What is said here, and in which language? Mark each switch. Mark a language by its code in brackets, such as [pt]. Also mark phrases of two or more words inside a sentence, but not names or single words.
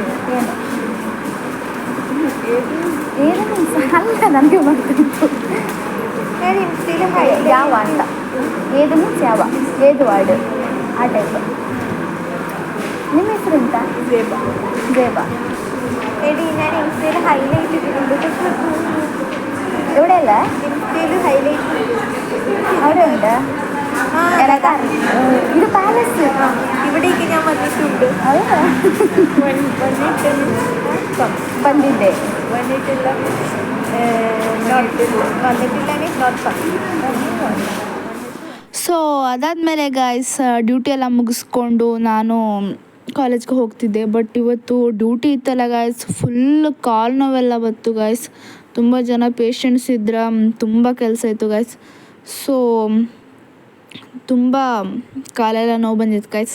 [kn] ಏನು ಏದು ಏನು ಮೀನ್ಸ್ ಅಲ್ಲ, ನನಗೆ ಬರ್ತಿತ್ತು ಯಾವ ಅಂತ. ಏದು ಮೀನ್ಸ್ ಯಾವ, ಏದು ವರ್ಡ್ ಆ ಟೈಪ್. ನಿಮ್ಮ ಹೆಸರು ಎಂತ? ಜೇಬಾ. ಜೇಬಾ. [ml] എടി ഞാൻ ഇൻസ്റ്റയിൽ ഹൈലൈറ്റ് ഇട്ടിട്ടുണ്ട്. ഇവിടെ അല്ല, ഇൻസ്റ്റയിൽ ഹൈലൈറ്റ് അവിടെ ഉണ്ട്. ഇത് പാലസ്. ഇവിടേക്ക് ഞാൻ വന്നിട്ടുണ്ട്. [kn] ಬಂದಿದ್ದೆ. [ml] വന്നിട്ടില്ല [en] വന്നിട്ടില്ല means not come. [kn] ಸೊ ಅದಾದಮೇಲೆ ಗಾಯ್ಸ್ ಡ್ಯೂಟಿ ಎಲ್ಲ ಮುಗಿಸ್ಕೊಂಡು ನಾನು ಕಾಲೇಜ್ಗೆ ಹೋಗ್ತಿದ್ದೆ. ಬಟ್ ಇವತ್ತು ಡ್ಯೂಟಿ ಇತ್ತಲ್ಲ ಗಾಯ್ಸ್, ಫುಲ್ ಕಾಲು ನೋವೆಲ್ಲ ಬಂತು ಗಾಯ್ಸ್. ತುಂಬ ಜನ ಪೇಷಂಟ್ಸ್ ಇದ್ರೆ ತುಂಬ ಕೆಲಸ ಇತ್ತು ಗಾಯ್ಸ್. ಸೊ ತುಂಬ ಕಾಲೆಲ್ಲ ನೋವು ಬಂದಿತ್ತು ಗೈಸ್.